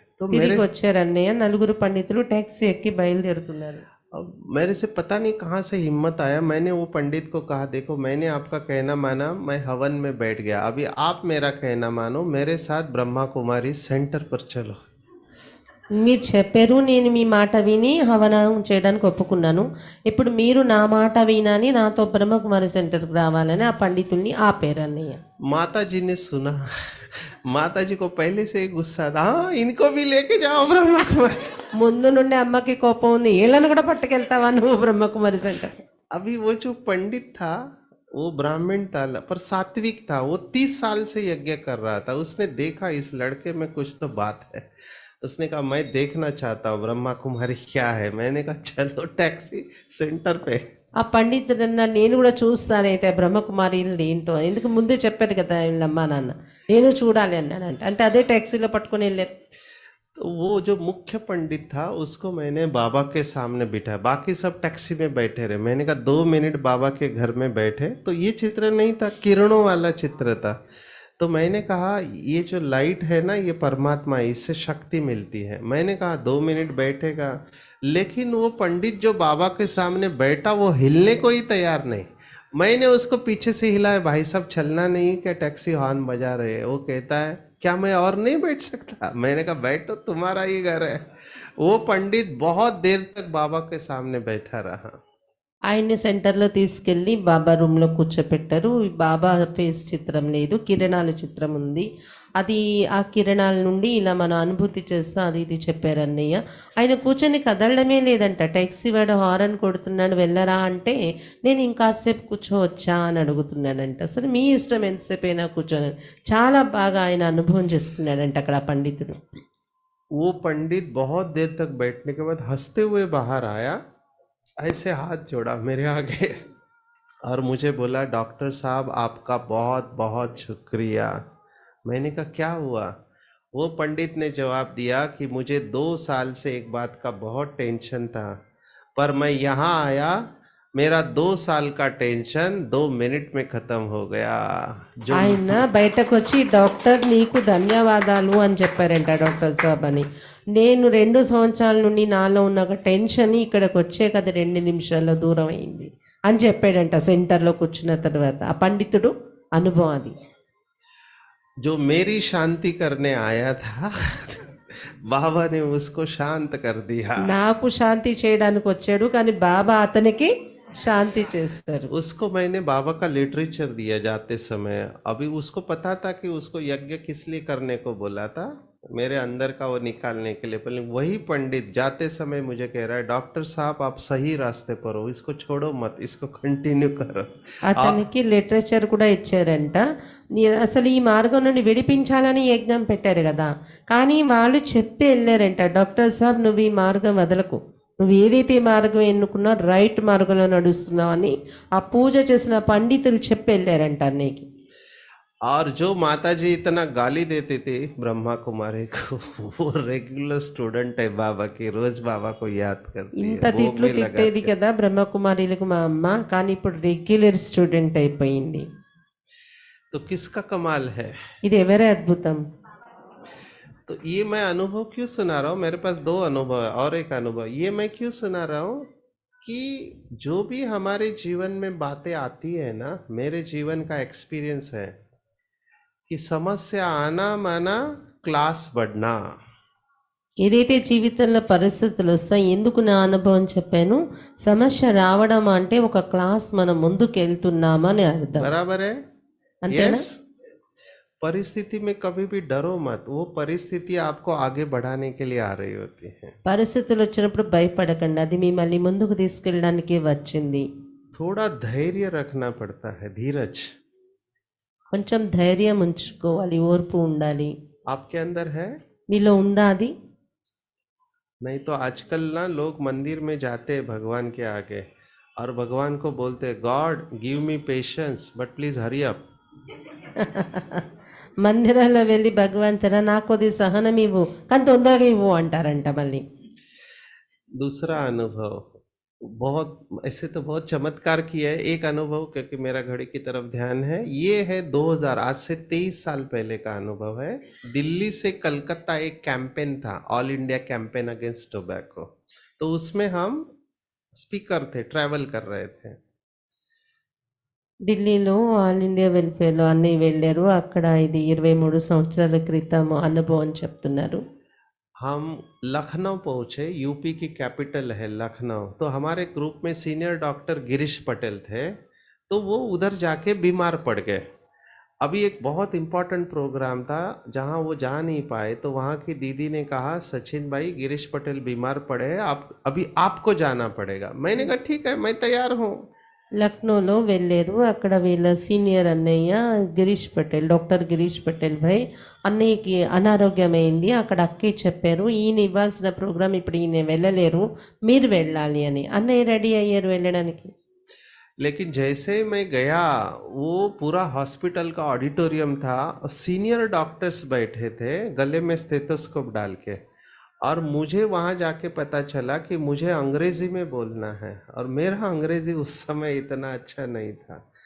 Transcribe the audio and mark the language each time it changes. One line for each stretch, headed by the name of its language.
Hindi: तो
Telugu: తిరిగి
Hindi: मेरे
Telugu: వచ్చారు అన్నయ్య, నలుగురు పండితులు ట్యాక్సీ ఎక్కి బయలుదేరుతున్నారు.
Hindi: अब मेरे से पता नहीं कहाँ से हिम्मत आया, मैंने वो पंडित को कहा, देखो मैंने आपका कहना माना, मैं हवन में बैठ गया, अभी आप मेरा कहना मानो, मेरे साथ ब्रह्मा कुमारी सेंटर पर चलो।
Telugu: మీరు చెప్పారు, నేను మీ మాట విని హవనం చేయడానికి ఒప్పుకున్నాను, ఇప్పుడు మీరు నా మాట వినాని నాతో బ్రహ్మకుమారి సెంటర్కి రావాలని ఆ పండితుల్ని ఆపారు అన్నయ్య.
Hindi: माता जी ने सुना, माता जी को पहले से ही गुस्सा था, हाँ इनको भी लेके जाओ ब्रह्मा कुमारी।
Telugu: ముందు నుండి అమ్మకి కోపం ఉంది, వీళ్ళని కూడా పట్టుకెళ్తావా నువ్వు బ్రహ్మకుమారి సెంటర్.
Hindi: अभी वो जो पंडित था वो ब्राह्मण था पर सात्विक था, वो 30 साल से यज्ञ कर रहा था, उसने देखा इस लड़के में कुछ तो बात है, उसने कहा मैं देखना चाहता हूँ ब्रह्मा कुमारी क्या है। मैंने कहा चलो टैक्सी सेंटर पे।
Telugu: ఆ పండితుడు అన్న, నేను కూడా చూస్తానైతే బ్రహ్మకుమారి ఏంటో, ఎందుకు ముందే చెప్పారు కదా వీళ్ళమ్మా నాన్న, నేను చూడాలి అన్నాడంట. అంటే అదే ట్యాక్సీలో పట్టుకొని వెళ్ళారు.
Hindi: तो वो जो मुख्य पंडित था उसको मैंने बाबा के सामने बिठाया, बाकी सब टैक्सी में बैठे रहे। मैंने कहा 2 मिनट बाबा के घर में बैठे, तो ये चित्र नहीं था, किरणों वाला चित्र था। तो मैंने कहा ये जो लाइट है ना, ये परमात्मा है, इससे शक्ति मिलती है। मैंने कहा 2 मिनट बैठेगा, लेकिन वो पंडित जो बाबा के सामने बैठा वो हिलने को ही तैयार नहीं। मैंने उसको पीछे से हिलाया, भाई साहब चलना नहीं क्या, टैक्सी हॉर्न बजा रहे हैं। वो कहता है क्या मैं और नहीं बैठ सकता। मैंने कहा बैठो, तुम्हारा ही घर है। वो पंडित बहुत देर तक बाबा के सामने बैठा रहा।
Telugu: ఆయన్ని సెంటర్లో తీసుకెళ్ళి బాబా రూమ్లో కూర్చోపెట్టారు. ఈ బాబా ఫేస్ చిత్రం లేదు, కిరణాల చిత్రం ఉంది. అది ఆ కిరణాల నుండి ఇలా మనం అనుభూతి చేస్తాం, అది ఇది చెప్పారు అన్నయ్య. ఆయన కూర్చొని కదలడమే లేదంట. ట్యాక్సీ వాడు హారన్ కొడుతున్నాడు, వెళ్ళరా అంటే నేను ఇంకాసేపు కూర్చోవచ్చా అని అడుగుతున్నాడంట. సరే మీ ఇష్టం, ఎంతసేపు అయినా కూర్చొని. చాలా బాగా ఆయన అనుభవం చేసుకున్నాడంట అక్కడ ఆ పండితుడు.
Hindi: वो पंडित बहुत देर तक बैठने के बाद हंसते हुए बाहर आया, ऐसे हाथ जोड़ा मेरे आगे और मुझे बोला डॉक्टर साहब आपका बहुत बहुत शुक्रिया। मैंने कहा क्या हुआ। वो पंडित ने जवाब दिया कि मुझे 2 साल से एक बात का बहुत टेंशन था, पर मैं यहाँ आया, मेरा 2 साल का टेंशन 2 मिनट में खत्म हो गया। जो
Telugu: ఆయన బయటకు వచ్చి డాక్టర్ నీకు ధన్యవాదాలు అని చెప్పారంట డాక్టర్ సాబ్ అని. నేను 2 సంవత్సరాల నుండి నాలో ఉన్న ఒక టెన్షన్ ఇక్కడికి వచ్చే కదా 2 నిమిషాల్లో దూరం అయింది అని చెప్పాడంట సెంటర్లో కూర్చున్న తర్వాత. ఆ పండితుడు అనుభవం అది.
Hindi: जो मेरी शांति करने आया था बाबा ने उसको शांत कर दिया।
Telugu: నాకు శాంతి చేయడానికి వచ్చాడు, కానీ బాబా అతనికి శాంతి చేస్తారు.
Hindi: उसको मैंने बाबा का लिटरेचर दिया जाते समय। अभी उसको पता था कि उसको यज्ञ किस लिए करने को बोला था, मेरे अंदर का वो निकालने के लिए। पर वही पंडित जाते समय मुझे कह रहा है डॉक्टर साहब आप सही रास्ते पर हो, इसको छोड़ो मत, इसको कंटिन्यू करो।
Telugu: అతనికి లిటరేచర్ కూడా ఇచ్చారంట. అసలు ఈ మార్గం నుండి విడిపించాలని యజ్ఞం పెట్టారు కదా, కానీ వాళ్ళు చెప్పి వెళ్ళారంట, డాక్టర్ సాబ్ నువ్వు ఈ మార్గం వదలకు, నువ్వు ఏదైతే మార్గం ఎన్నుకున్నా రైట్ మార్గంలో నడుస్తున్నావు అని ఆ పూజ చేసిన పండితులు చెప్పి వెళ్ళారంట అన్నయ్యకి.
Hindi: और जो माता जी इतना गाली देते थे ब्रह्मा कुमारी को, वो रेगुलर स्टूडेंट है बाबा की, रोज बाबा को याद करती
Telugu: ఇంత
Hindi: है, वो
Telugu: తిట్లు
Hindi: भी
Telugu: తిట్టేది
Hindi: लगाती है।
Telugu: కదా బ్రహ్మకుమారిలకు మా అమ్మ, కానీ ఇప్పుడు రెగ్యులర్ స్టూడెంట్ అయిపోయింది.
Hindi: तो किसका कमाल है।
Telugu: ఇది ఎవరి అద్భుతం.
Hindi: तो ये मैं अनुभव क्यों सुना रहा हूँ, मेरे पास 2 अनुभव है और एक अनुभव। ये मैं क्यों सुना रहा हूँ कि जो भी हमारे जीवन में बातें आती है ना, मेरे जीवन का एक्सपीरियंस है कि समस्या आना माना क्लास बढ़ना।
Telugu: ఏదైతే జీవితంలో పరిస్థితులు వస్తాయి, ఎందుకు నా అనుభవం చెప్పాను, సమస్య రావడం అంటే ఒక క్లాస్ మనం ముందుకు వెళ్తున్నామని అర్థం.
Hindi: बराबर है।
Telugu: అంతేనా?
Hindi: यस, परिस्थिति में कभी भी डरो मत, वो परिस्थिति आपको आगे बढ़ाने के लिए आ रही होती है।
Telugu: పరిస్థితులు వచ్చినప్పుడు భయపడకండి, అది మిమ్మల్ని ముందుకు తీసుకెళ్ళడానికి వచ్చింది.
Hindi: थोड़ा धैर्य रखना पड़ता है, धीरज
Telugu: కొంచెం ధైర్యం ఉంచుకోవాలి, ఓర్పు ఉండాలి.
Hindi: आपके अंदर है।
Telugu: మీలో ఉందా అది?
Hindi: नहीं तो आजकल ना लोग मंदिर में जाते हैं भगवान के आगे और भगवान को बोलते हैं
English: God give me patience but please hurry up.
Telugu: మందిరాల్లో వెళ్ళి భగవంతుడా నాకు కొద్ది సహనం ఇవ్వు కానీ తొందరగా ఇవ్వు అంటారంట మళ్ళీ.
Hindi: दूसरा अनुभव बहुत ऐसे तो बहुत चमत्कार किया है। एक अनुभव क्योंकि मेरा घड़ी की तरफ ध्यान है, ये है 2000 आज से 23 साल पहले का अनुभव है। दिल्ली से कलकत्ता एक कैंपेन था, all India campaign against tobacco. तो उसमें हम स्पीकर थे, ट्रैवल कर रहे थे।
Telugu: ఢిల్లీలో ఆల్ ఇండియా వెల్ఫేర్లో అన్నయ్య వెళ్ళారు. అక్కడ ఇది 23 సంవత్సరాల క్రితం అనుభవం చెప్తున్నారు.
Hindi: हम लखनऊ पहुंचे, यूपी की कैपिटल है लखनऊ। तो हमारे ग्रुप में सीनियर डॉक्टर गिरीश पटेल थे, तो वो उधर जाके बीमार पड़ गए। अभी एक बहुत इम्पोर्टेंट प्रोग्राम था जहां वो जा नहीं पाए, तो वहां की दीदी ने कहा सचिन भाई गिरीश पटेल बीमार पड़े हैं, आप अभी आपको जाना पड़ेगा। मैंने कहा ठीक है मैं तैयार हूँ।
Telugu: లక్నోలో వెళ్ళారు. అక్కడ వీళ్ళ సీనియర్ అన్నయ్య గిరీష్ పటేల్, డాక్టర్ గిరీష్ పటేల్ భాయ్, అన్నయ్యకి అనారోగ్యమైంది. అక్కడ అక్కి చెప్పారు ఈయన ఇవ్వాల్సిన ప్రోగ్రాం ఇప్పుడు ఈయన వెళ్ళలేరు, మీరు వెళ్ళాలి అని. అన్నయ్య రెడీ అయ్యారు వెళ్ళడానికి.
Hindi: लेकिन जैसे मैं गया वो पूरा हॉस्पिटल का ऑडिटोरियम था, सीनियर डॉक्टर्स बैठे थे गले में स्टेथोस्कोप डाल के, और मुझे वहाँ जाके पता चला कि मुझे अंग्रेजी में बोलना है और मेरा अंग्रेजी उस समय इतना अच्छा नहीं था।